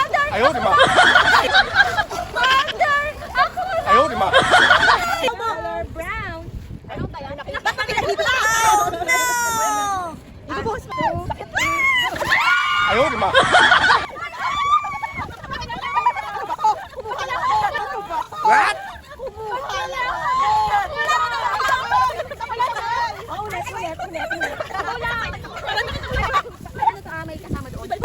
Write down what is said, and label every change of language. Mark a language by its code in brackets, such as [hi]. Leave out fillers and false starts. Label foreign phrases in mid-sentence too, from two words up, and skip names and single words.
[zh] 哎呦我的妈！哎呦我的妈！ [en] Color brown. [tl] Ano ba yan? [en] Oh no! [tl] Ibubuhos mo. [zh] 哎呦我的妈！ What? [tl] May kasama doon.